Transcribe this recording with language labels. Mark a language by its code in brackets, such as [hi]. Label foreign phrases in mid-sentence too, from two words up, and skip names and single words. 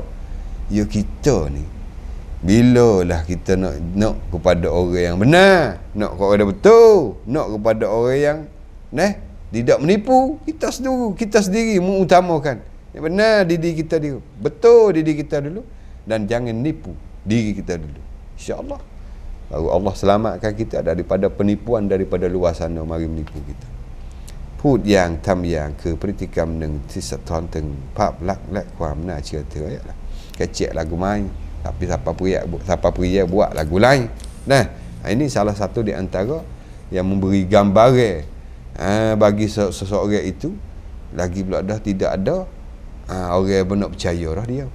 [ms] Ya kita ni bila lah kita nak kepada orang yang benar, nak kepada betul, nak kepada orang yang tidak menipu, kita sendiri mengutamakan yang benar diri kita dulu, betul diri kita dulu, dan jangan nipu diri kita dulu. InsyaAllah baru Allah selamatkan kita daripada penipuan daripada luar sana mari menipu kita. [th] พูดอย่างทำอย่างคือพฤติกรรมหนึ่งที่สะท้อนถึงภาพลักษณ์และความน่าเชื่อถือ lah. [ms] Kecek lagu main, tapi siapa pria buat lagu lain. Ini salah satu di antara yang memberi gambaran bagi seseorang itu. Lagi pula dah tidak ada orang yang nak percaya dah dia.